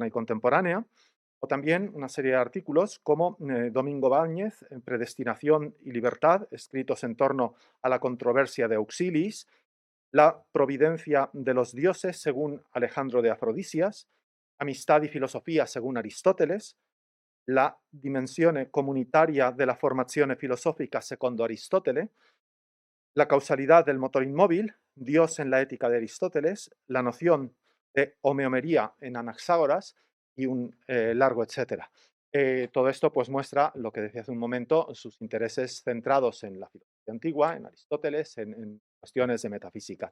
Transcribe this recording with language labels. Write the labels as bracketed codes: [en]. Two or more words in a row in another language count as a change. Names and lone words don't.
[es] y Contemporánea, o también una serie de artículos como Domingo Báñez, Predestinación y Libertad, escritos en torno a la controversia de Auxilis, La providencia de los dioses según Alejandro de Afrodisias, Amistad y filosofía según Aristóteles, la dimensione comunitaria della formazione filosofica secondo Aristotele, la causalidad del motor inmóvil, Dios en la ética de Aristóteles, la noción de homeomería en Anaxágoras y un largo etcétera. Todo esto pues muestra lo que decía hace un momento, sus intereses centrados en la filosofía antigua, en Aristóteles, en cuestiones de metafísica.